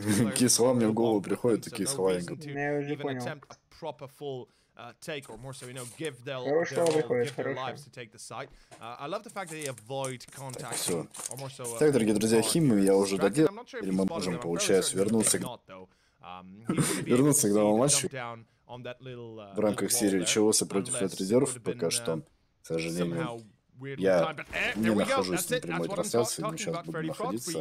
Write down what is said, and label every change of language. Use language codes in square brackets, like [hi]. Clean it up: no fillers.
[ru] Какие слова мне в голову приходят, такие слова я говорю. Я уже понял. [en] Take, or more so, give their lives to take the site. I love the fact that they avoid contacting, or more so. [ru] Так, дорогие друзья, химию я уже доделал, теперь мы можем, получается, вернуться к данному матчу в рамках серии ЧОСа против Red Reserve. Пока что, к сожалению, я не нахожусь на прямой трансляции, но сейчас буду находиться.